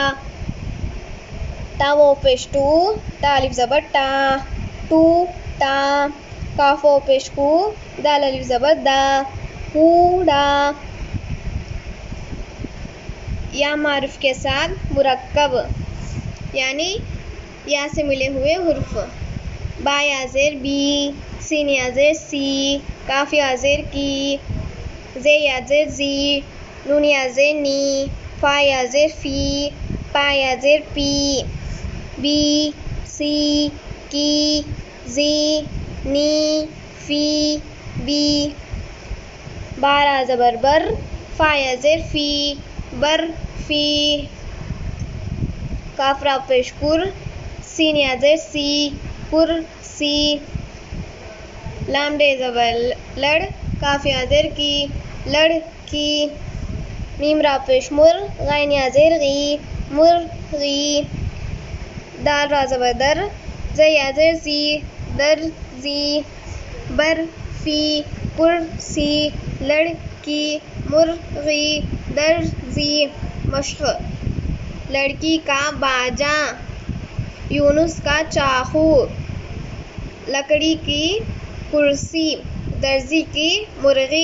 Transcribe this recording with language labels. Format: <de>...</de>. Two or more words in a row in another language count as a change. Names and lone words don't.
<ur>تا واو پیش ٹو، تا الف زبر ٹا، ٹو ٹا، کاف واو پیش کو، دال الف زبر دا، کوڑا۔ یا معروف کے ساتھ مرکب یعنی یا سے ملے ہوئے حرف، با یا زیر بی، سین یا زیر سی، کاف یا زیر کی، زے یا زیر زی، نون یا زیر نی، فا یا زیر فی، پا یا زیر پی، بی، سی، کی، زی، نی، فی، بی، بارا زبر بر، فا یا زیر فی، بر فی، کاف را پیش کر، سین یا زیر سی، پر سی، لام ڈے زبر لڑ، کاف یا زیر کی، لڑ کی، میم را پیش مر، غین یا زیر غی، مر غی، دال را زبر در، زے یا زیر زی، در زی، بر فی، پر سی، لڑکی، مرغی، درزی۔ مشق: لڑکی کا باجا، یونس کا چاقو، لکڑی کی کرسی، درزی کی مرغی۔</ur>